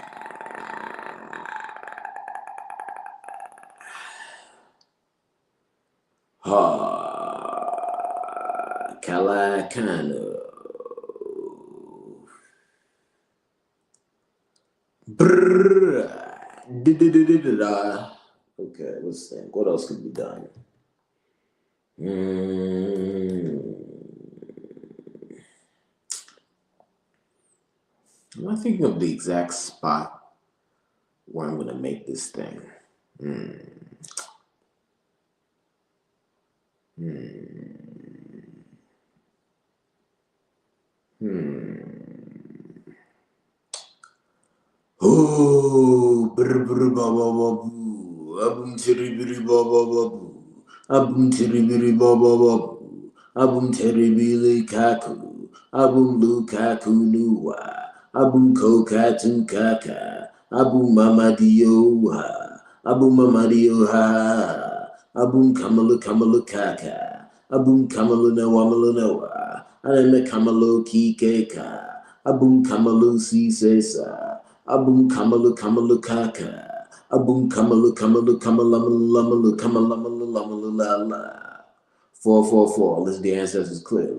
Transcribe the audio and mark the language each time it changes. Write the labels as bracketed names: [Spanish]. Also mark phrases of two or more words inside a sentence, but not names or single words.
[English] Ha. Kalakano. Brrr. Okay, let's think. What else could be done? I'm not thinking of the exact spot where I'm gonna make this thing. Oh, brr brr ba ba ba boo. Abum tiri biri ba ba ba boo. Abum tiri biri ba ba ba boo. Abum tiri biri kaku. Abum Lukaku nuwa. Abum kokatu kaka. Abum mamadioha. Abum mamadioha. Abum kamalu kaka. Abum kamalu noa. Aneme kamalu kikeka. Abum kamalu si sesa. Abum kamalu kaka. Abum kamalu kamalamalu kamalamalu la la. 444. Listen the ancestors clearly.